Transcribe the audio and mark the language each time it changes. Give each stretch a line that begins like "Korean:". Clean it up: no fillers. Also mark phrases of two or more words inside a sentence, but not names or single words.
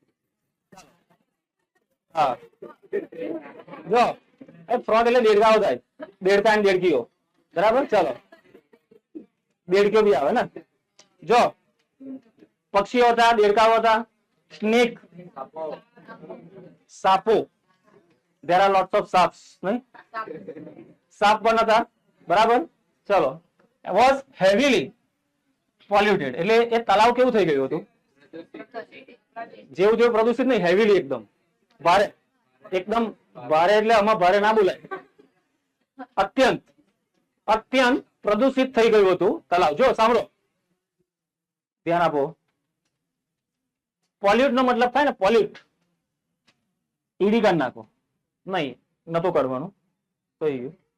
Gujarati: હા જો ફ્રોગ એટલે દેડકાઓ થાય દેડકા અને દેડકીઓ બરાબર ચલો દેડકીઓ બી આવે ને જો પક્ષીઓ હતા દેડકાઓ હતા સ્નેક સાપો
English: there are lots of saps
Gujarati: નહીં સાપ પણ હતા બરાબર ચલો
English: was heavily polluted
Gujarati: એટલે એ તળાવ કેવું થઈ ગયું હતું જેવું જેવું પ્રદૂષિત નહીં હેવીલી એકદમ ભારે એકદમ ભારે એટલે આમાં ભારે ના બોલાય અત્યંત અત્યંત પ્રદૂષિત થઈ ગયું હતું તળાવ જો સાંભળો ધ્યાન આપો પોલ્યુટ નો મતલબ થાય ને પોલ્યુટ ઈડી કાઢ નાખો નહીં નતું કાઢવાનું થઈ ગયું